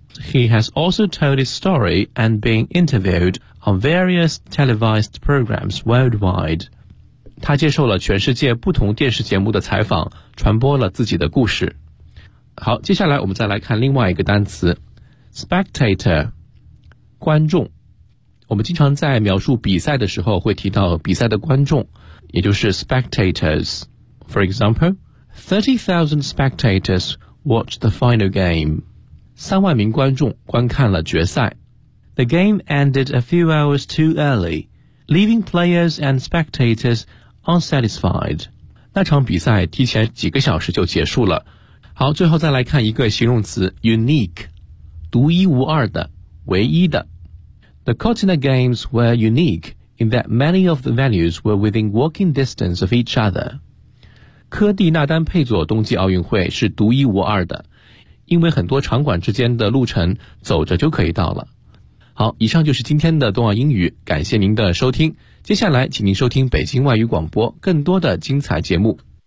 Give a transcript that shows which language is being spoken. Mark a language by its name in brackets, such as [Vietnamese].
[English] He has also told his story and been interviewed on various televised programs worldwide. [Chinese] 他接受了全世界不同电视节目的采访，传播了自己的故事。好，接下来我们再来看另外一个单词 ,spectator, 观众。我们经常在描述比赛的时候会提到比赛的观众，也就是 spectators. [English] For example,30,000 spectators watched the final game. [Chinese] 三万名观众观看了决赛。 [English] The game ended a few hours too early, leaving players and spectators unsatisfied. [Chinese] 那场比赛提前几个小时就结束了。好，最后再来看一个形容词 unique, 独一无二的，唯一的。 [English] The Cotina Games were unique in that many of the venues were within walking distance of each other. [Chinese] 科蒂纳丹佩佐冬季奥运会是独一无二的因为很多场馆之间的路程走着就可以到了好以上就是今天的冬奥英语感谢您的收听接下来请您收听北京外语广播更多的精彩节目